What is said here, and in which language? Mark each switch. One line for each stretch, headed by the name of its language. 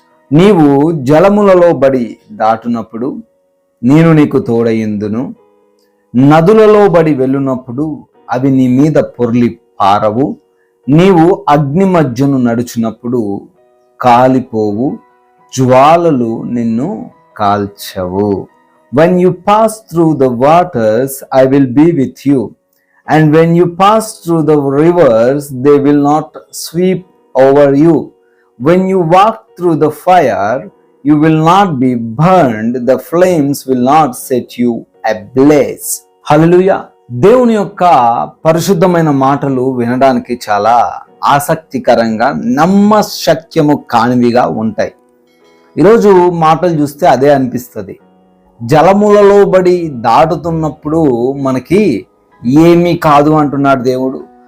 Telugu: నీవు జలములలో బడి దాటునప్పుడు నేను నీకు తోడయిందును, నదులలో బడి వెళ్ళునప్పుడు అవి నీ మీద పొర్లి పారవు, నీవు అగ్ని మధ్యను నడుచునప్పుడు కాలిపోవు, జ్వాలలు నిన్ను కాల్చవు.
English: When you pass through the waters, I will be with you. And when you pass through the rivers, they will not sweep over you. When you walk through the fire, you will not be burned. The flames will not set you ablaze. Hallelujah.
Telugu: దేవుని యొక్క పరిశుద్ధమైన మాటలు వినడానికి చాలా ఆసక్తికరంగా, నమ్మశక్యము కానివిగా ఉంటాయి. ఈరోజు మాటలు చూస్తే అదే అనిపిస్తుంది. జలములలో బడి దాటుతున్నప్పుడు మనకి ఏమీ కాదు అంటున్నాడు దేవుడు.